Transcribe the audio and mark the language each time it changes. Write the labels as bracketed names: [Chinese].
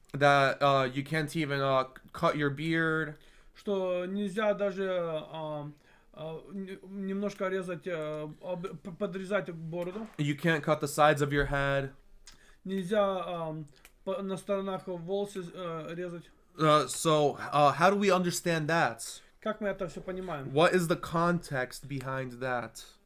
[English] That you can't even cut your beard. [Russian] Что нельзя даже немножко резать, подрезать бороду. [English] You can't cut the sides of your head. [Russian] Нельзя на сторонах волосы резать. [English] So how do we understand that? [Russian] Как мы это все понимаем? [English] What is the context behind that?